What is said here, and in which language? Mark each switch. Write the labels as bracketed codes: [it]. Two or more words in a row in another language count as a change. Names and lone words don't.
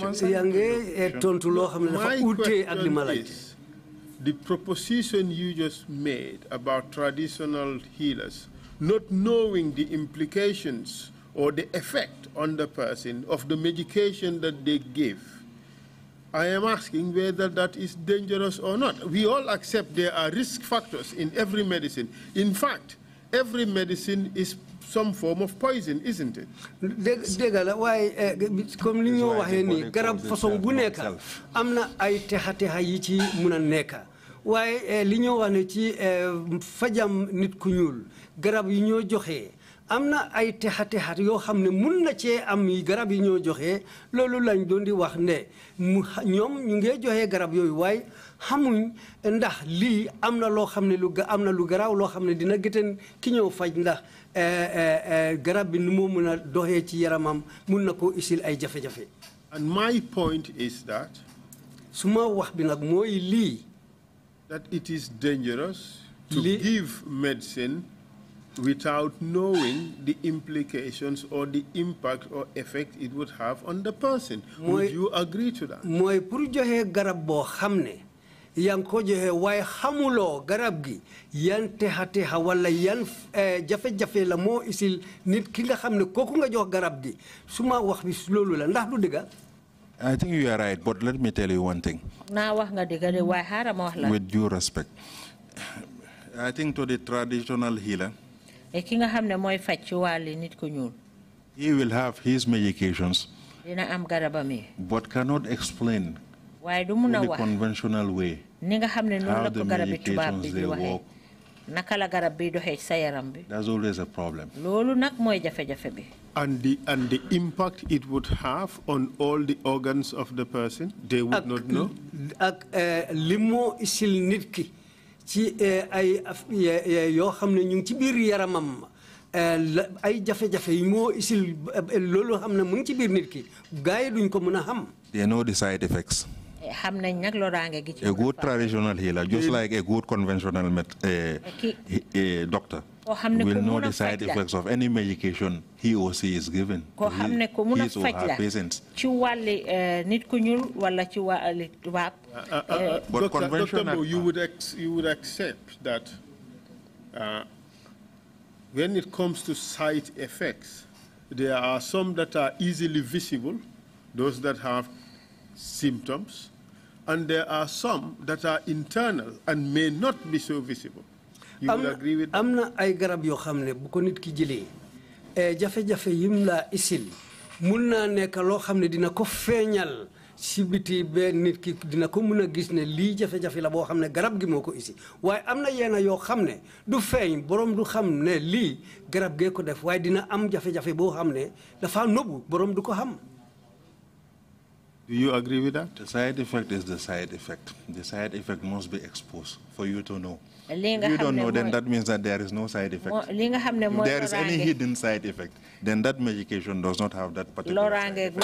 [en] My question is, the proposition you just made about traditional healers not knowing the implications or the effect on the person of the medication that they give, I am asking whether that is dangerous or not. We all accept there are risk factors in every medicine. In fact, every medicine is some form of poison, isn't it? [wo] Degala why [fr] comme li [wo] ñu waxé ni garab façon bu nekk amna ay texa yi ci mëna nekk waaye li ñu wax ne ci fajam nit ku ñuul garab yi ñoo joxé amna ay texa yoo xam ne mun na cee am yi garab yi ñoo joxé loolu lañ doon di wax ne ñoom ñu ngi joxé garab yooyu waaye xamuñ ndax lii am na loo xam ne am na lu garaaw loo xam ne dina gëten ki ñëw faj ndax garab bi nu moo mën a doxee ci yaramam mun na ko isil ay jafe-jafe. [en] And my point is that [wo] suma wax bi nag mooy lii [en] that it is dangerous to give medicine without knowing the implications or the impact or effect it would have on the person. Would you agree to that? [wo] mooy pour joxe garab boo xam ne yang ko joxe waaye xamuloo garab gi yan texa wala yan jafe-jafe la moo isil nit ki nga xam ne kooku nga jox garab gi suma wax bi loolu la ndax du dëgga. [en] I think you are right, but let me tell you one thing. With due respect, I think to the traditional healer, he will have his medications, but cannot explain in the conventional way how the medications they work. That's always a problem. And the impact it would have on all the organs of the person, they would not know. [wo] Limo isil nit ki ci ay yoo xam ne ñu ngi ci biir yaramam ay jafe-jafe yi moo isil loolu xam ne mu ngi ci biir nit ki gars yi duñ ko mën a xam. [en] They know the side effects. A good traditional healer, just like a good conventional doctor, will know the side effects of any medication he or she is given to his or her patients. But Dr. you would accept that when it comes to side effects, there are some that are easily visible, those that have symptoms, and there are some that are internal and may not be so visible. You will agree with that? [wo] Amna ay garab yo xamne bu ko nit ki jëlé jafe-jafe yim la isil mun na nek lo xamne dina ko feñal si biti be nit ki dina ko mën a gis ne lii jafe-jafe la boo xam ne garab gi moo ko isi waaye am na yenn yoo xam ne du feeñ borom du xam ne lii garab gee ko def waaye dina am jafe-jafe boo xam ne dafa nëbbu borom du ko xam. [en] Do you agree with that? The side effect is the side effect. The side effect must be exposed for you to know. If you don't know, then that means that there is no side effect. If there is any hidden side effect, then that medication does not have that particular side effect.